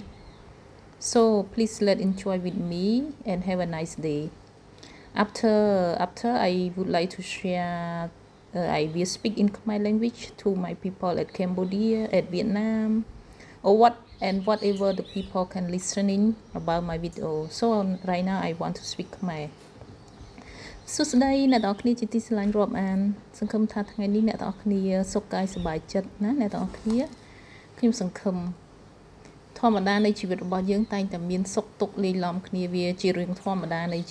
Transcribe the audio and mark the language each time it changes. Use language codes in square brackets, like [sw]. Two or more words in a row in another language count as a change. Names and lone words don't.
[en] So please let enjoy with me and have a nice day. After I would like to share. I will speak in my language to my people at Cambodia, at Vietnam, or whatever the people can listening about my video. So right now I want to speak Khmer. [km] សួស្តីអ្នកទាំងអស់គ្នាជាទីស្រឡាញ់រាប់អានសង្ឃឹមថាថ្ងៃនេះអ្នកទាំងអស់គ្នាសុខកាយសប្បាយចិត្តណាអ្នកទាំងអស់គ្នាខ្ញុំសង្ឃឹមធម្មតានៃជីវិតរបស់យើងតែងតែមានសុខទុក្ខលាយឡំគ្នាវាជារឿងធម្មតានៃ